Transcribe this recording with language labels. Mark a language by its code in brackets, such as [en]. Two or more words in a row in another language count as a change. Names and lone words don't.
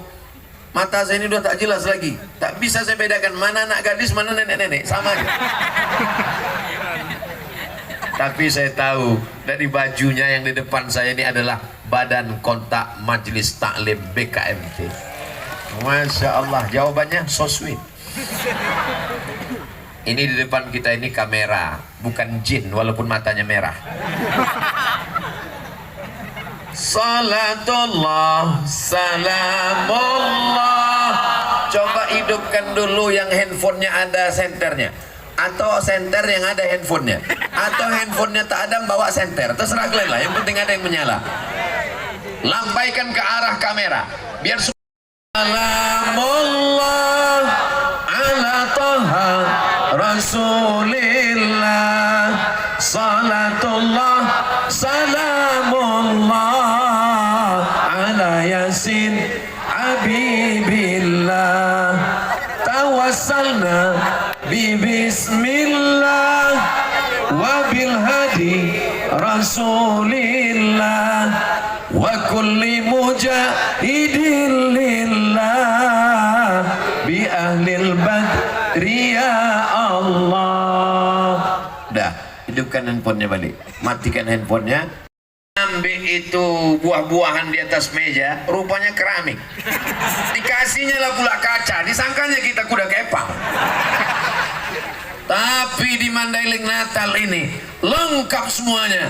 [id] Mata saya ini udah tak jelas lagi. Tak bisa saya bedakan mana anak gadis, mana nenek-nenek. Sama aja. Tapi saya tahu dari bajunya yang di depan saya ini adalah Badan Kontak Majelis Taklim BKMT. [ar] ما شاء الله, [id] jawabannya [en] so sweet. [id] Ini di depan kita ini kamera, bukan jin walaupun matanya merah. [ar] صلاة الله، سلام الله. [id] Coba hidupkan dulu yang handphonenya ada senternya, atau senter yang ada handphonenya, atau handphonenya tak ada bawa senter. Terserah kalian lah, yang penting ada yang menyala. Lambaikan ke arah kamera biar [ar] سلام الله على طه رسول الله، صلاة الله سلام الله على ياسين حبيب الله، توسلنا ب بسم الله و بالهادي رسول الله و كل مجاهدين لله ب أهل البدر يا الله. [id] Dah, hidupkan handphonenya balik, matikan handphonenya. Ambil itu buah-buahan di atas meja, rupanya keramik. Dikasihnya lah pula kaca, disangkanya kita kuda kepang. Tapi di Mandailing Natal ini lengkap semuanya.